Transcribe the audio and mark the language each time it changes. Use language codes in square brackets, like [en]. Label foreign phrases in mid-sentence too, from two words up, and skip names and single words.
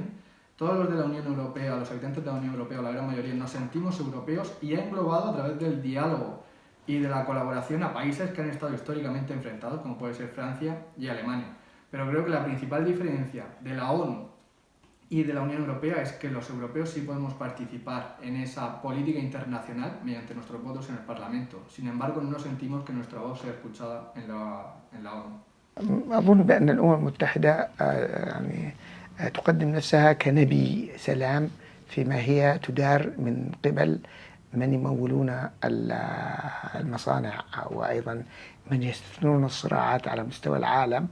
[es] Todos los de la Unión Europea, los habitantes de la Unión Europea, la gran mayoría, nos sentimos europeos, y ha englobado a través del diálogo y de la colaboración a países que han estado históricamente enfrentados, como puede ser Francia y Alemania. Pero creo que la principal diferencia de la ONU y de la Unión Europea es que los europeos sí podemos participar en esa política internacional mediante nuestros votos en el Parlamento. Sin embargo, no sentimos que nuestra voz sea escuchada en la ONU. [ar] أظن بأن الأمم المتحدة يعني تقدم نفسها كنبي سلام فيما هي تدار من قبل من يمولون المصانع وأيضا من يستثمرون الصراعات على مستوى العالم.